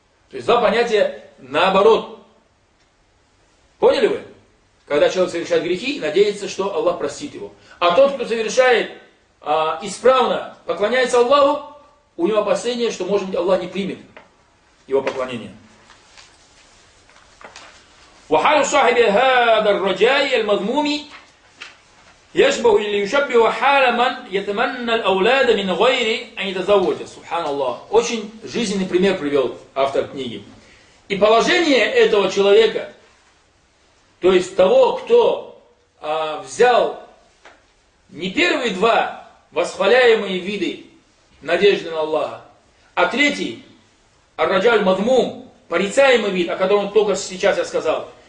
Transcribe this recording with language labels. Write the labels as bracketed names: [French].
[Russian] То есть два понятия наоборот. Поняли вы? Когда человек совершает грехи, надеется, что Аллах простит его. А тот, кто совершает исправно, поклоняется Аллаху, у него опасение, что, может быть, Аллах не примет его поклонение. [Arabic] وحال صاحب هذا الرجاء المذموم يشبه اللي يشبه حال من يتمنى الأولاد من غير أن يتزوج. سبحان الله. [Russian] Очень жизненный пример привел автор книги. И положение этого человека, то есть того, кто взял не первые два восхваляемые виды надежды на Аллаха, а третий, ар-раджаль-мадмум, порицаемый вид, о котором только сейчас я сказал.